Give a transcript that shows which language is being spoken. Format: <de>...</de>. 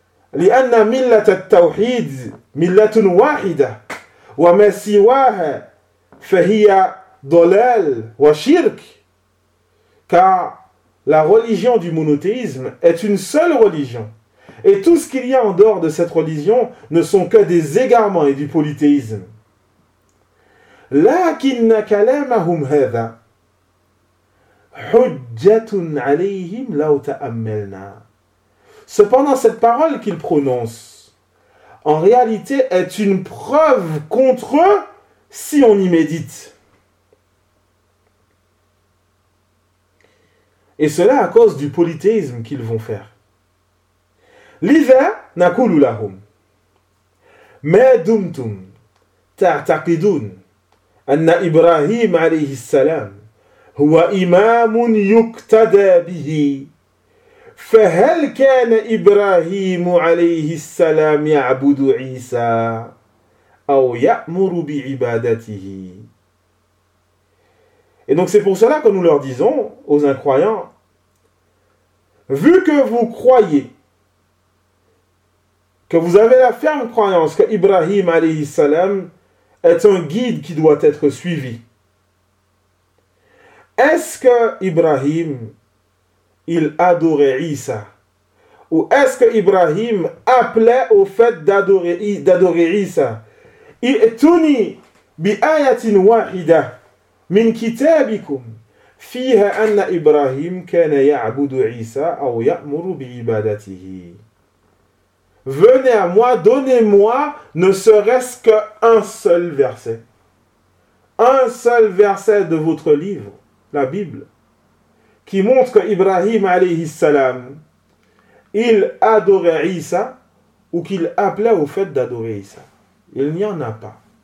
<fr>Car la religion du monothéisme est une seule religion. Et tout ce qu'il y a en dehors de cette religion ne sont que des égarements et du polythéisme.</fr> <ar>لكن كلامهم هذا حجة عليهم لو تأملنا.</ar> <fr>Cependant, cette parole qu'ils prononcent, en réalité, est une preuve contre eux si on y médite. Et cela à cause du polythéisme qu'ils vont faire.</fr> <ar>لذا نقول لهم ما دمتم تعتقدون أن إبراهيم عليه السلام هو إمام يقتدى به فهل كان إبراهيم عليه السلام يعبد عيسى أو يأمر بعبادته.</ar> <fr>Et donc c'est pour cela que nous leur disons aux incroyants, vu que vous croyez, que vous avez la ferme croyance que Ibrahim عليه السلام est un guide qui doit être suivi. Est-ce que Ibrahim, il adorait Isa? Ou est-ce que Ibrahim appelait au fait d'adorer Isa?</fr> <ar>Ituni bi ayatin wahida min kitabikum فيها أن إبراهيم كان يعبد عيسى أو يأمر بعبادته.</ar> <fr>Venez à moi, donnez-moi, ne serait-ce qu'un seul verset. Un seul verset de votre livre, la Bible, qui montre qu'Ibrahim, alayhi salam, il adorait Isa ou qu'il appelait au fait d'adorer Isa. Il n'y en a pas.</fr>